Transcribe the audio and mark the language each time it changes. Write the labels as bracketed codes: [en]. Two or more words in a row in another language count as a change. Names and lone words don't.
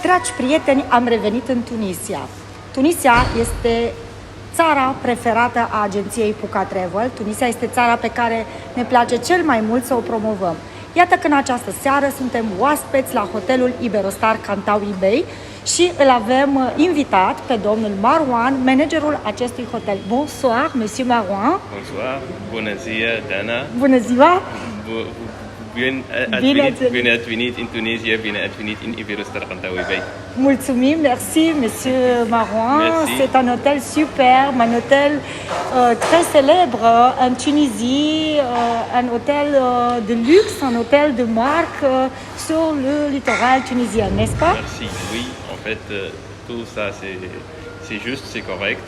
[ro] Dragi prieteni, am revenit în Tunisia. Tunisia este țara preferată a agenției Puca Travel. Tunisia este țara pe care ne place cel mai mult să o promovăm. Iată că în această seară suntem oaspeți la hotelul Iberostar Kantaoui Bay și îl avem invitat pe domnul Marwan, managerul acestui hotel. [fr] Bonsoir, monsieur Marwan. Bonsoir, [ro] bună ziua, Dana. Bună ziua! Bine ați venit în Tunisia, bine ați venit în Iberostar Kantaoui Bay. Mulțumim, [fr] merci, monsieur Marwan. Merci. C'est un hôtel superbe, un hôtel très célèbre en Tunisie, un hôtel de luxe, un hôtel de marque sur le littoral tunisien, n'est-ce pas? Merci, oui, en fait, tout ça c'est juste, c'est correct.